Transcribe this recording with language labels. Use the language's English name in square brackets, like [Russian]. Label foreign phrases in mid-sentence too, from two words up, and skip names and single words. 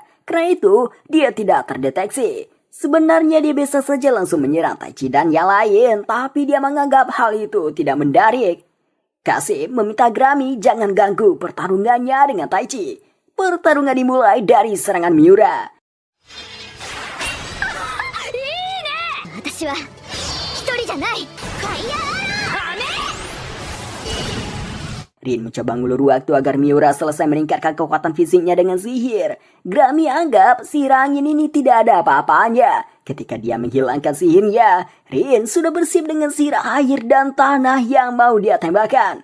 [Indonesian] Karena itu, dia tidak terdeteksi. Sebenarnya dia bisa saja langsung menyerang Taichi dan yang lain, tapi dia menganggap hal itu tidak menarik. Kasim meminta Grammy jangan ganggu pertarungannya dengan Taichi. Pertarungan dimulai dari serangan Miura. [Japanese] 私は一人じゃない。ファイヤー [Indonesian] Rin mencoba ngulur waktu agar Miura selesai meningkatkan kekuatan fisiknya dengan sihir. Grammy anggap sihir angin ini tidak ada apa-apanya. Ketika dia menghilangkan sihirnya, Rin sudah bersiap dengan sihir air dan tanah yang mau dia tembakan.